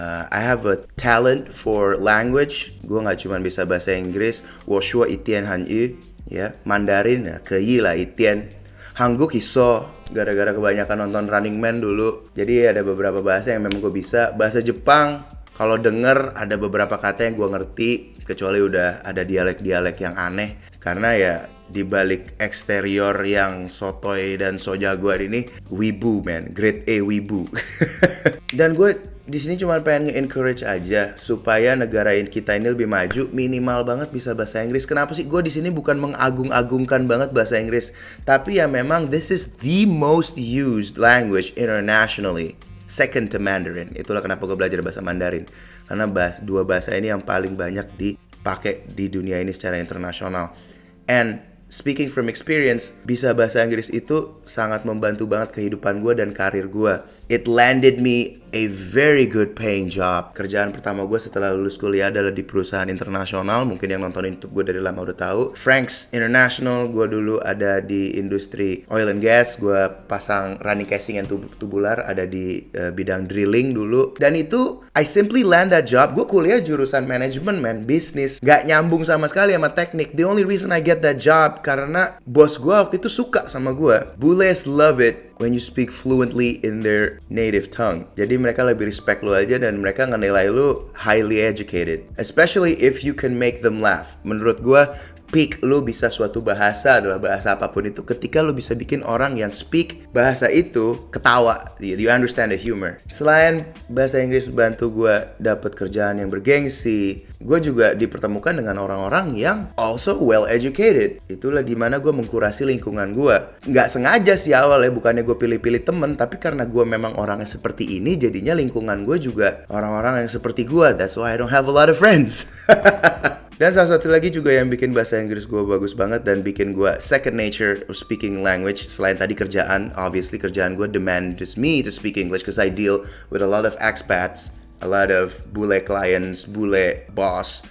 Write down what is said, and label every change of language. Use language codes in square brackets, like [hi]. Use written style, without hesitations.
[en] I have a talent for language. [id] Gue gak cuma bisa bahasa Inggris, [zh] 我说一点汉语, [id] ya, Mandarin ya, [zh] 可以啦一点. [id] Hanguk iso, gara-gara kebanyakan nonton Running Man dulu. Jadi ada beberapa bahasa yang memang gue bisa. Bahasa Jepang, kalau denger ada beberapa kata yang gue ngerti, kecuali udah ada dialek-dialek yang aneh. Karena ya di balik eksterior yang sotoy dan so jagoan ini, wibu man, grade A wibu. Dan gue di sini cuma pengen nge-encourage aja supaya negara kita ini lebih maju, minimal banget bisa bahasa Inggris. Kenapa sih? Gue di sini bukan mengagung-agungkan banget bahasa Inggris, tapi ya memang [en] this is the most used language internationally, second to Mandarin. [id] Itulah kenapa gue belajar bahasa Mandarin, karena dua bahasa ini yang paling banyak dipakai di dunia ini secara internasional. [en] And speaking from experience, [id] bisa bahasa Inggris itu sangat membantu banget kehidupan gue dan karir gue. [en] It landed me a very good paying job. [id] Kerjaan pertama gue setelah lulus kuliah adalah di perusahaan internasional. Mungkin yang nonton YouTube gue dari lama udah tahu, Franks International. Gue dulu ada di industri oil and gas. Gue pasang running casing and tubular, ada di bidang drilling dulu. Dan itu [en] I simply land that job. [id] Gue kuliah jurusan manajemen man, bisnis, gak nyambung sama sekali sama teknik. [en] The only reason I get that job [id] karena bos gue waktu itu suka sama gue. [en] Bules love it when you speak fluently in their native tongue. [id] Jadi mereka lebih respect lu aja dan mereka ngenilai lu highly educated. [en] Especially if you can make them laugh. [id] Menurut gue, peak lu bisa suatu bahasa adalah bahasa apapun itu ketika lu bisa bikin orang yang speak bahasa itu ketawa. [en] You understand the humor. [id] Selain bahasa Inggris bantu gue dapet kerjaan yang bergengsi, gue juga dipertemukan dengan orang-orang yang also well educated. Itulah dimana gue mengkurasi lingkungan gue. Nggak sengaja sih awalnya, bukannya gue pilih-pilih temen, tapi karena gue memang orangnya seperti ini, jadinya lingkungan gue juga orang-orang yang seperti gue. [en] That's why I don't have a lot of friends. [id] Dan salah satu lagi juga yang bikin bahasa Inggris gue bagus banget dan bikin gue second nature of speaking language, selain tadi kerjaan, obviously kerjaan gue [en] demands me to speak English because I deal with a lot of expats, [id] a lot of bule clients, bule boss.